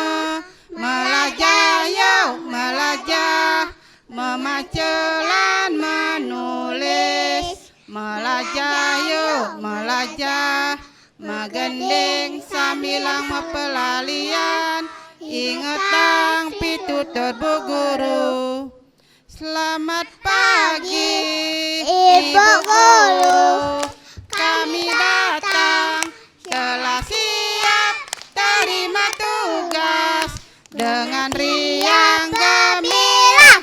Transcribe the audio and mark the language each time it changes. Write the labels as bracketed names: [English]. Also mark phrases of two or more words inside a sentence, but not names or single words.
[Balinese] Melajah yuk melajah, memacelan menulis. Melajah yuk melajah, magending sambilang mepelalian. Ingetang pitutur Bu Guru. [Indonesian] Selamat pagi Ibu Guru, kami datang telah siap terima tugas dengan riang gembira.